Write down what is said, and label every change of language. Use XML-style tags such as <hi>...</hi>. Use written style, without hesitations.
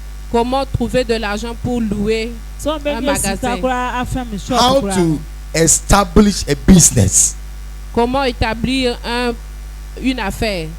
<fr>Comment trouver de l'argent pour louer un magasin?</fr> <en>How to establish a business.</en> <fr>Comment établir une affaire?</fr>